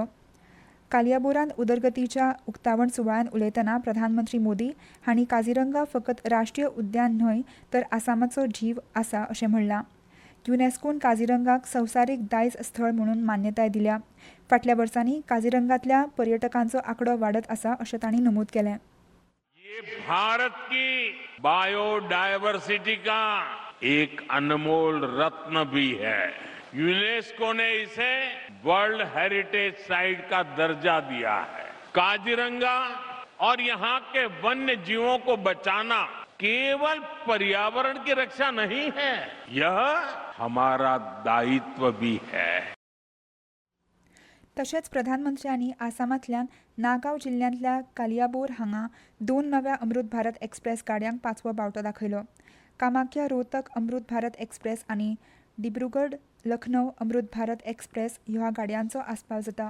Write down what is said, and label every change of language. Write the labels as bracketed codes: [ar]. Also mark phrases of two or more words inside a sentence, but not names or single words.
[kok] कालियाबोरांत उदरगतीच्या उक्तावण सुवाळ्यान उलयतना प्रधानमंत्री मोदी हांणी काझीरंगा फकत राष्ट्रीय उद्यान न्हय तर आसामाचो जीव आसा अशें म्हणलां. युनेस्कोन काझीरंगाक संवसारीक दायज स्थळ म्हणून मान्यताय दिल्या. फाटल्या वर्सांनी काझीरंगांतल्या पर्यटकांचो आंकडो वाडत आसा अशें तांणी नमूद केलें. [hi] ये भारत की बायोडायवर्सिटी का एक अनमोल रत्न भी है. यूनेस्को ने इसे [en] world heritage site [hi] का दर्जा दिया है. काजीरंगा और यहाँ के वन्य जीवों को बचाना केवल पर्यावरण की रक्षा नहीं है, यह हमारा दायित्व भी है. [kok] तशेंच प्रधानमंत्र्यांनी आसामांतल्यान नागांव जिल्ल्यांतल्या कालियाबोर हांगा 2 नव्या अमृत भारत एक्सप्रेस गाडयांक 5वो बावटो दाखयलो. कामाख्या रोहतक अमृत भारत एक्सप्रेस आनी दिब्रुगड लखनौ अमृत भारत एक्सप्रेस ह्या गाडयांचो आस्पाव जाता.